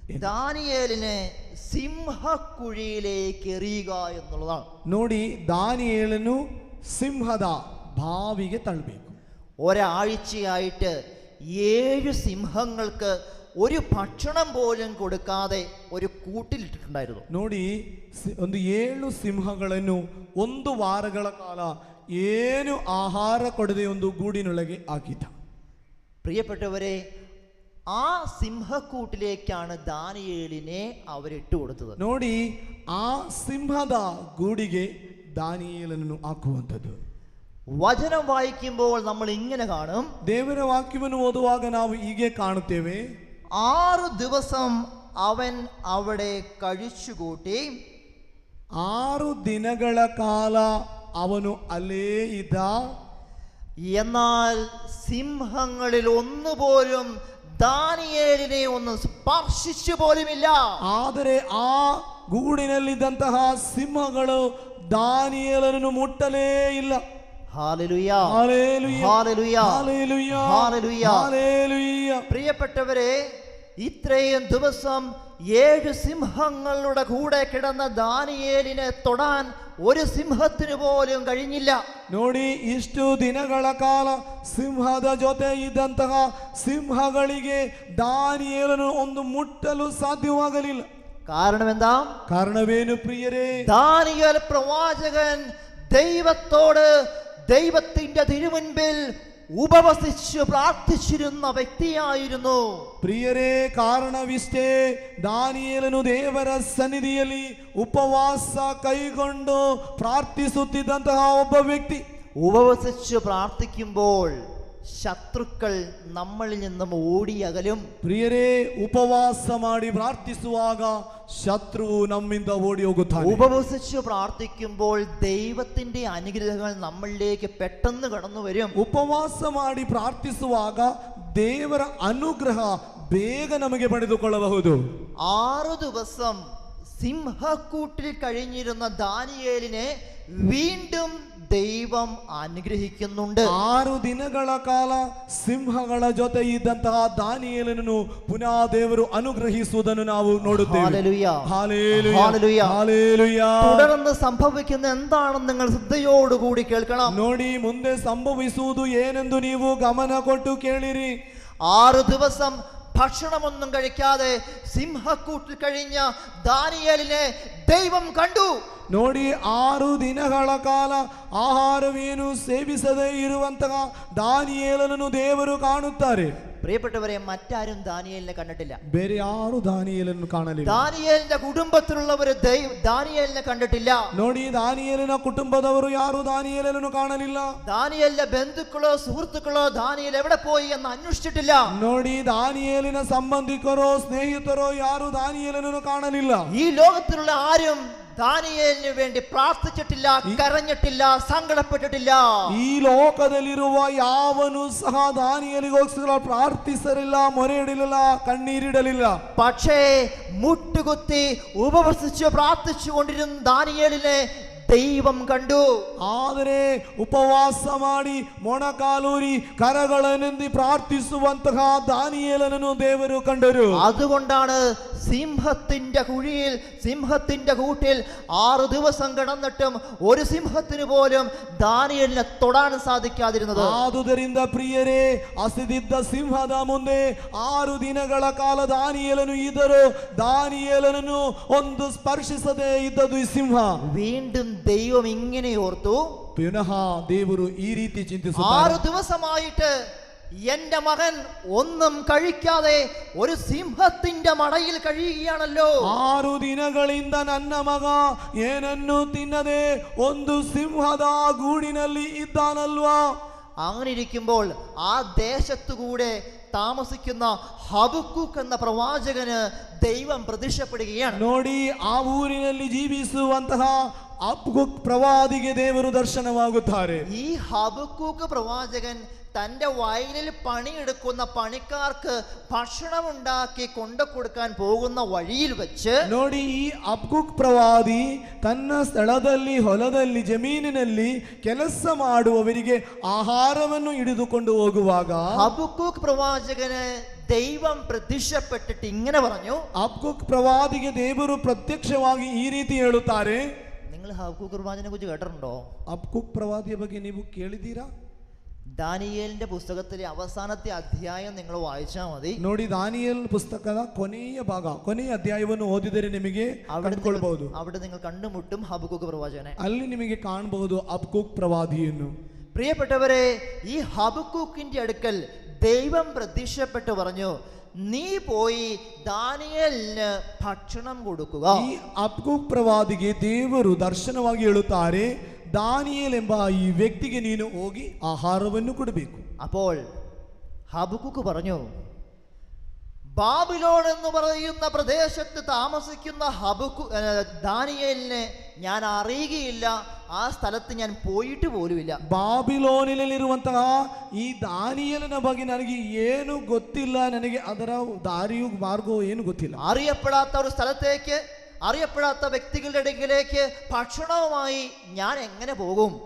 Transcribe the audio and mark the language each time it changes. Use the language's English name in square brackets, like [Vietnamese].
[Malayalam] ദാനിയേലിനെ സിംഹക്കുഴിയിലേക്ക് എറിയുക എന്നുള്ളതാണ്. [Kannada] ನೋಡಿ ದಾನಿಯೇಲನು ಸಿಂಹದ ಬಾವಿಗೆ ತಳ್ಳಬೇಕು. [Malayalam] ഒരാഴ്ചയായിട്ട് 7 സിംഹങ്ങൾക്ക് ഒരു ഭക്ഷണം പോലും കൊടുക്കാതെ ഒരു കൂട്ടിലിട്ടിട്ടുണ്ടായിരുന്നു. [Kannada] ನೋಡಿ ಒಂದು 7 ಸಿಂಹಗಳನ್ನು 1 ವಾರಗಳ ಕಾಲ ಏನು ಆಹಾರ ಕೊಡದೆ ಒಂದು ಗೂಡಿನೊಳಗೆ ಹಾಕಿದ್ದ. [Malayalam] പ്രിയപ്പെട്ടവരെ, ആ സിംഹക്കൂട്ടിലേക്കാണ് ദാനിയേലിനെ അവരിട്ട് കൊടുത്തത്. [Kannada] ನೋಡಿ ಆ ಸಿಂಹದ ಗೂಡಿಗೆ ದಾನಿಯೇಲನನ್ನು ಹಾಕುವಂಥದ್ದು. [Malayalam] വചനം വായിക്കുമ്പോൾ നമ്മൾ ഇങ്ങനെ കാണും. [Kannada] ದೇವರ ವಾಕ್ಯವನ್ನು ಓದುವಾಗ ನಾವು ಹೀಗೆ ಕಾಣುತ್ತೇವೆ. [Malayalam] 6 ദിവസം അവൻ അവിടെ കഴിച്ചുകൂട്ടി. [Kannada] 6 ദിനಗಳ ಕಾಲ ಅವನು ಅಲ್ಲೇ ಇದ್ದ. [Malayalam] എന്നാൽ സിംഹങ്ങളിൽ ഒന്നുപോലും ദാനിയേലിനെ ഒന്ന് സ്പർശിച്ചു പോലുമില്ല. [Kannada] ಆದರೆ ಆ ಗೂಡಿನಲ್ಲಿದ್ದಂತಹ ಸಿಂಹಗಳು ದಾನಿಯೇಲನನ್ನು ಮುಟ್ಟಲೇ ಇಲ್ಲ. [Malayalam] Hallelujah, hallelujah, hallelujah, hallelujah, hallelujah. Hallelujah. പ്രിയപ്പെട്ടവരെ, ഇത്രയും ദിവസം 7 സിംഹങ്ങളുടെ കൂടെ കിടന്ന ദാനിയേലിനെ തൊടാൻ ഒരു സിംഹത്തിന് പോലും കഴിഞ്ഞില്ല. [Kannada] ನೋಡಿ ಇಷ್ಟು ದಿನಗಳ ಕಾಲ ಸಿಂಹದ ಜೊತೆ ಇದ್ದಂತಹ ಸಿಂಹಗಳಿಗೆ ದಾನಿಯೇಲನು ಒಂದು ಮುಟ್ಟಲು ಸಾಧ್ಯವಾಗಲಿಲ್ಲ. [Malayalam] കാരണം എന്താ? [Kannada] ಕಾರಣವೇನು ಪ್ರಿಯರೇ? [Malayalam] ദാനിയേൽ പ്രവാചകൻ ദൈവത്തോട് ദൈവത്തിന്റെ തിരുമുൻപിൽ ഉപവസിച്ച് പ്രാർത്ഥിച്ചിരുന്ന വ്യക്തിയായിരുന്നു. [Kannada] ಪ್ರಿಯರೇ, ಕಾರಣವಿಷ್ಟೇ, ದಾನಿಯೇಲನು ದೇವರ ಸನ್ನಿಧಿಯಲ್ಲಿ ಉಪವಾಸ ಕೈಗೊಂಡು ಪ್ರಾರ್ಥಿಸುತ್ತಿದ್ದಂತಹ ಒಬ್ಬ ವ್ಯಕ್ತಿ. [Malayalam] ഉപവസിച്ച് പ്രാർത്ഥിക്കുമ്പോൾ ശത്രുക്കൾ നമ്മളിൽ നിന്നും ഓടിയകലും. [Kannada] ಪ್ರಿಯರೇ, ಉಪವಾಸ ಮಾಡಿ ಪ್ರಾರ್ಥಿಸುವಾಗ ಶತ್ರುವು ನಮ್ಮಿಂದ ಓಡಿ ಹೋಗುತ್ತಾನೆ. [Malayalam] ഉപവസിച്ച് പ്രാർത്ഥിക്കുമ്പോൾ ദൈവത്തിന്റെ അനുഗ്രഹങ്ങൾ നമ്മളിലേക്ക് പെട്ടെന്ന് കടന്നു വരും. [Kannada] ಉಪವಾಸ ಮಾಡಿ ಪ್ರಾರ್ಥಿಸುವಾಗ ದೇವರ ಅನುಗ್ರಹ ಬೇಗ ನಮಗೆ ಪಡೆದುಕೊಳ್ಳಬಹುದು. [Malayalam] 6 ദിവസം സിംഹക്കൂട്ടിൽ കഴിഞ്ഞിരുന്ന ദാനിയേലിനെ വീണ്ടും ദൈവം അനുഗ്രഹിക്കുന്നുണ്ട്. [Kannada] 6 ದಿನಗಳ ಕಾಲ ಸಿಂಹಗಳ ಜೊತೆ ಇದ್ದಂತಹ ದಾನಿಯೇಲನನ್ನು ಪುನಃ ದೇವರು ಅನುಗ್ರಹಿಸುವುದನ್ನು ನಾವು ನೋಡುತ್ತೇವೆ. [Malayalam] Hallelujah, hallelujah, hallelujah. ഹല്ലേലൂയ. തുടർന്ന് സംഭവിക്കുന്ന എന്താണെന്ന് നിങ്ങൾ ശ്രദ്ധയോടുകൂടി കേൾക്കണം. [Kannada] ನೋಡಿ ಮುಂದೆ ಸಂಭವಿಸುವುದು ಏನೆಂದು ನೀವು ಗಮನ ಕೊಟ್ಟು ಕೇಳಿರಿ. [Malayalam] 6 ദിവസം ഭക്ഷണമൊന്നും കഴിക്കാതെ സിംഹക്കൂട്ടിൽ കഴിഞ്ഞ ദാനിയേലിനെ ദൈവം കണ്ടു. [Kannada] ನೋಡಿ 6 ದಿನಗಳ ಕಾಲ ಆಹಾರವೇನು ಸೇವಿಸದೇ ಇರುವಂತಹ ದಾನಿಯೇಲನನ್ನು ದೇವರು ಕಾಣುತ್ತಾರೆ. [Malayalam] പ്രിയപ്പെട്ടവരെ, മറ്റാരും ദാനിയേലിനെ കണ്ടിട്ടില്ല. [Kannada] ಬೇರೆ ಯಾರು ದಾನಿಯೇಲನನ್ನು ಕಾಣಲಿಲ್ಲ. [Malayalam] ദാനിയേലിന്റെ കുടുംബത്തിലുള്ളവര് ദാനിയേലിനെ കണ്ടിട്ടില്ല. [Kannada] ನೋಡಿ ದಾನಿಯೇಲನ ಕುಟುಂಬದವರು ಯಾರು ದಾನಿಯೇಲನನ್ನು ಕಾಣಲಿಲ್ಲ. [Malayalam] ദാനിയേലിന്റെ ബന്ധുക്കളോ സുഹൃത്തുക്കളോ ദാനിയേൽ എവിടെ പോയി എന്ന് അന്വേഷിച്ചിട്ടില്ല. [Kannada] ನೋಡಿ ದಾನಿಯೇಲಿನ ಸಂಬಂಧಿಕರೋ ಸ್ನೇಹಿತರೋ ಯಾರು ದಾನಿಯೇಲನನ್ನು ಕಾಣಲಿಲ್ಲ. [Malayalam] ഈ ലോകത്തിലുള്ള ആരും ദാനിയേലിന് വേണ്ടി പ്രാർത്ഥിച്ചിട്ടില്ല, കരഞ്ഞിട്ടില്ല, സങ്കടപ്പെട്ടിട്ടില്ല. [Kannada] ಈ ಲೋಕದಲ್ಲಿರುವ ಯಾವನು ಸಹ ದಾನಿಯೇಲಿಗೋಸ್ಕರ പ്രാർത്ഥിಸಲಿಲ್ಲ, ಮೊರೆಯಿಡಲಿಲ್ಲ, കണ്ണീരിಡಲಿಲ್ಲ. [Malayalam] പക്ഷേ മുട്ടുകുത്തി ഉപവസിച്ച് പ്രാർത്ഥിച്ചു കൊണ്ടിരുന്ന ദാനിയേലിനെ ദൈവം കണ്ടു. [Kannada] ಆದರೆ ಉಪವಾಸ ಮಾಡಿ ಮೊಣಕಾಲೂರಿ ಕರಗಳನ್ನೆಂದಿ ಪ್ರಾರ್ಥಿಸುವಂತಹ ದಾನಿಯೇಲನನ್ನು ದೇವರು ಕಂಡರು. [Malayalam] അതുകൊണ്ടാണ് സിംഹത്തിന്റെ കുഴിയിൽ, സിംഹത്തിന്റെ കൂട്ടിൽ 6 ദിവസം കിടന്നിട്ടും ഒരു സിംഹത്തിന് പോലും ദാനിയേലിനെ തൊടാൻ സാധിക്കാതിരുന്നത്. [Kannada] ಆದುದರಿಂದ ಪ್ರಿಯರೇ, ಹಸಿದಿದ್ದ ಸಿಂಹದ ಮುಂದೆ 6 ದಿನಗಳ ಕಾಲ ದಾನಿಯೇಲನು ಇದ್ದರು. ದಾನಿಯೇಲನನ್ನು ಒಂದು ಸ್ಪರ್ಶಿಸದೆ ಇದ್ದದು ಈ ಸಿಂಹ. [Malayalam] വീണ്ടും ദൈവം ഇങ്ങനെ ഓർത്തു, [Kannada] ಪುನಃ ದೇವರು ಈ ರೀತಿ ಚಿಂತಿಸುತ್ತಾರೆ. [Malayalam] 6 ദിവസമായിട്ട് എന്റെ മകൻ ഒന്നും കഴിക്കാതെ ഒരു സിംഹത്തിന്റെ മടയിൽ കഴിയുകയാണല്ലോ. [Kannada] 6 ದಿನಗಳಿಂದ ನನ್ನ ಮಗ ಏನನ್ನು ತಿನ್ನದೆ ಒಂದು ಸಿಂಹದ ಗೂಡಿನಲ್ಲಿ ಇದ್ದಾನಲ್ವಾ. [Malayalam] അങ്ങനെ ഇരിക്കുമ്പോൾ ആ ദേശത്തുകൂടെ താമസിക്കുന്ന ഹബക്കൂക്ക് എന്ന പ്രവാചകന് ദൈവം പ്രത്യക്ഷപ്പെടുകയാണ്. [Kannada] ನೋಡಿ, ಆ ಊರಿನಲ್ಲಿ ಜೀವಿಸುವಂತಹ ಹಬಕ್ಕೂಕ್ ಪ್ರವಾದಿಗೆ ದೇವರು ದರ್ಶನವಾಗುತ್ತಾರೆ. [Malayalam] ഈ ഹബക്കൂക്ക് പ്രവാചകൻ തന്റെ വയലിൽ പണിയെടുക്കുന്ന പണിക്കാർക്ക് ഭക്ഷണം ഉണ്ടാക്കി കൊണ്ടു കൊടുക്കാൻ പോകുന്ന വഴിയിൽ വെച്ച്, [Kannada] ನೋಡಿ, ಈ ಹಬಕ್ಕೂಕ್ ಪ್ರವಾದಿ ತನ್ನ ಸ್ಥಳದಲ್ಲಿ, ಹೊಲದಲ್ಲಿ, ಜಮೀನಿನಲ್ಲಿ ಕೆಲಸ ಮಾಡುವವರಿಗೆ ಆಹಾರವನ್ನು ಹಿಡಿದುಕೊಂಡು ಹೋಗುವಾಗ [Malayalam] ഹബക്കൂക്ക് പ്രവാചകന് ദൈവം പ്രത്യക്ഷപ്പെട്ടിട്ട് ഇങ്ങനെ പറഞ്ഞു. [Kannada] ಹಬಕ್ಕೂಕ್ ಪ್ರವಾದಿಗೆ ದೇವರು ಪ್ರತ್ಯಕ್ಷವಾಗಿ ಈ ರೀತಿ ಹೇಳುತ್ತಾರೆ. [Malayalam] നിങ്ങൾ ഹബക്കൂക്ക് പ്രവാചകനെ കുറിച്ച് കേട്ടിട്ടുണ്ടോ? [Kannada] ಹಬಕ್ಕೂಕ್ ಪ್ರವಾದಿಯ ಬಗ್ಗೆ ನೀವು ಕೇಳಿದ್ದೀರಾ? [Malayalam] ദാനിയേലിന്റെ പുസ്തകത്തിലെ അവസാനത്തെ അധ്യായം നിങ്ങൾ വായിച്ചാൽ മതി. [Kannada] ನೋಡಿ, ದಾನಿಯೇಲ್ ಪುಸ್ತಕದ ಕೊನೆಯ ಭಾಗ, ಕೊನೆಯ ಅಧ್ಯಾಯವನ್ನು ಓದಿದರೆ ನಿಮಗೆ ಕಂಡುಕೊಳ್ಳಬಹುದು. [Malayalam] അവിടെ നിങ്ങൾ കണ്ടുമുട്ടും ഹബക്കൂക്ക് പ്രവാചകനെ. [Kannada] ಅಲ್ಲಿ ನಿಮಗೆ ಕಾಣಬಹುದು ಹಬಕ್ಕೂಕ್ ಪ್ರವಾದಿಯನ್ನು. [Malayalam] പ്രിയപ്പെട്ടവരെ, ഈ ഹബക്കൂക്കിന്റെ അടുക്കൽ ദൈവം പ്രത്യക്ഷപ്പെട്ട് പറഞ്ഞു, നീ പോയി ദാനിയേലിന് ഭക്ഷണം കൊടുക്കുക. [Kannada] ಈ ಹಬಕ್ಕೂಕ್ ಪ್ರವಾದಿಗೆ ದೇವರು ದರ್ಶನವಾಗಿ ಹೇಳುತ್ತಾರೆ, ದಾನಿಯೇಲ್ ಎಂಬ ಈ ವ್ಯಕ್ತಿಗೆ ನೀನು ಹೋಗಿ ಆಹಾರವನ್ನು ಕೊಡಬೇಕು. [Malayalam] അപ്പോൾ ഹബക്കൂക്ക് പറഞ്ഞു, ബാബിലോൺ എന്ന് പറയുന്ന പ്രദേശത്ത് താമസിക്കുന്ന ദാനിയേലിനെ ഞാൻ അറിയുകയില്ല, ആ സ്ഥലത്ത് ഞാൻ പോയിട്ട് പോലുമില്ല. [Kannada] ಬಾಬಿಲೋನಿನಲ್ಲಿರುವಂತಹ ಈ ದಾನಿಯೇಲನ ಬಗ್ಗೆ ನನಗೆ ಏನು ಗೊತ್ತಿಲ್ಲ, ನನಗೆ ಅದರ ದಾರಿಯೂ ಮಾರ್ಗವೂ ಏನು ಗೊತ್ತಿಲ್ಲ. [Malayalam] അറിയപ്പെടാത്ത ഒരു സ്ഥലത്തേക്ക്, അറിയപ്പെടാത്ത വ്യക്തികളുടെ ഇടയിലേക്ക് ഭക്ഷണവുമായി ഞാൻ എങ്ങനെ പോകും?